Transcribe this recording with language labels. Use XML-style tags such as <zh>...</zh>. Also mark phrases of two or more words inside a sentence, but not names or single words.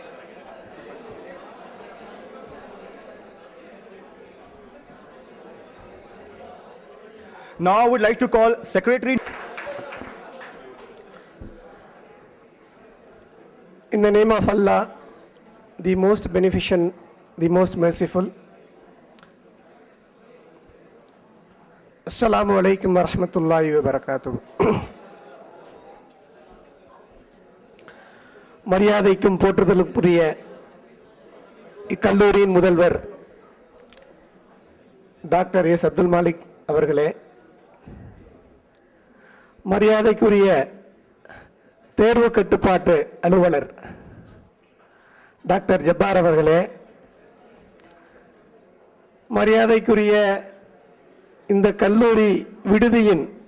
<en>Now I would like to call Secretary. In the name of Allah, the most beneficent, the most merciful.</en> <ar>السلام عليكم ورحمة الله وبركاته.</ar> <ta>மரியாதைக்கும் போற்றுதலுக்குரிய இக்கல்லூரியின் முதல்வர் டாக்டர் எஸ் அப்துல் மாலிக் அவர்களே, மரியாதைக்குரிய தேர்வு கட்டுப்பாட்டு அலுவலர் டாக்டர் ஜப்பார் அவர்களே, மரியாதைக்குரிய இந்த கல்லூரி விடுதியின்</ta>